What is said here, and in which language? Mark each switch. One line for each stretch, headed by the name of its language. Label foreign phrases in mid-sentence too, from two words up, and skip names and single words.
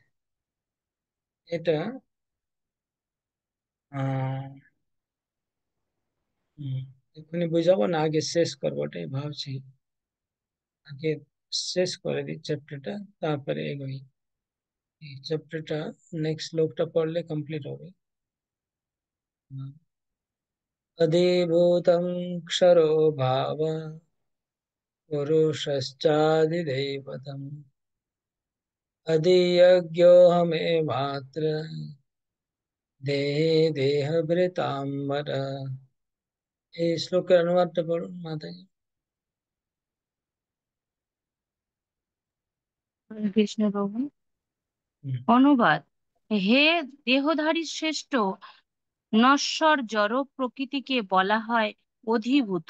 Bangla: এটা আহ এখনই বুঝাবো না, আগে শেষ করবো ওটাই ভাবছি। আগে শেষ করে দিই চ্যাপ্টারটা, তারপরে এগোই। এই চ্যাপ্টারটা নেক্সট শ্লোকটা পড়লে কমপ্লিট হবে।
Sanskrit: अधिभूतं क्षरो भाव पुरुषश्चादिदैवतम् अधियज्ञोऽहमेवात्र देहे देहभृताम्बर।
Bangla: এই শ্লোকের অনুবাদটা পড়ুন মাতাজি। হরে কৃষ্ণ প্রভু। হুম, অনুবাদ। হে দেহধারী শ্রেষ্ঠ, নশ্বর জড় প্রকৃতিকে বলা হয় অধিভূত।